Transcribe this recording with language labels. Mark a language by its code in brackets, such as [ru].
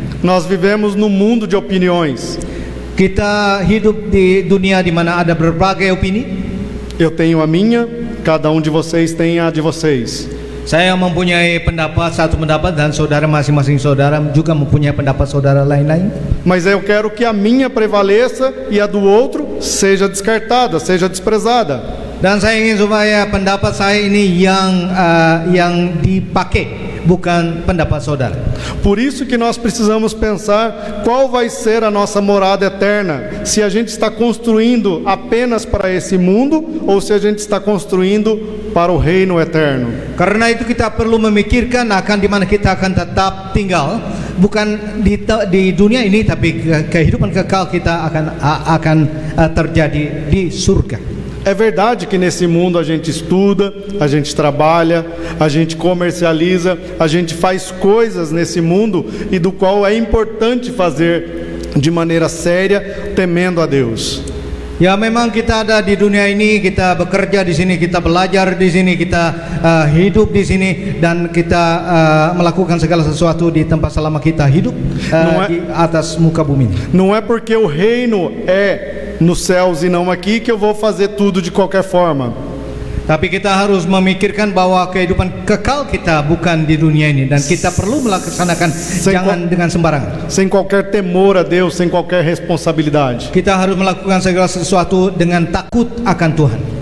[pt] Nós vivemos num mundo de opiniões. [id] Kita hidup di dunia di mana ada berbagai opini. [pt] Eu tenho a minha, cada um de vocês tem a de vocês. [id] Saya mempunyai satu pendapat dan masing-masing saudara juga mempunyai pendapat saudara lain-lain. [pt] Mas eu quero que a minha prevaleça e a do outro seja descartada, seja desprezada. [id] Dan saya ingin supaya pendapat saya ini yang dipakai, bukan pendapat saudara. [pt] Por isso que nós precisamos pensar qual vai ser a nossa morada eterna, se a gente está construindo apenas para esse mundo ou se a gente está construindo para o reino eterno. [id] Karena itu kita perlu memikirkan akan di mana kita akan tetap tinggal, bukan di dunia ini, tapi kehidupan kekal kita akan terjadi di surga. [pt] É verdade que nesse mundo a gente estuda, a gente trabalha, a gente comercializa, a gente faz coisas nesse mundo e do qual é importante fazer de maneira séria, temendo a Deus. [id] Ya, memang kita ada di dunia ini, kita bekerja di sini, kita belajar di sini, kita hidup di sini, dan kita melakukan segala sesuatu di tempat selama kita hidup di atas muka bumi ini. [pt] Não é porque o reino é nos céus e não aqui que eu vou fazer tudo de qualquer forma. [id] Tapi kita harus memikirkan bahwa kehidupan kekal kita bukan di dunia ini, dan kita perlu melaksanakan jangan dengan sembarangan. [pt] Sem qualquer temor a Deus, sem qualquer responsabilidade. [id] Kita harus melakukan segala sesuatu dengan takut akan Tuhan.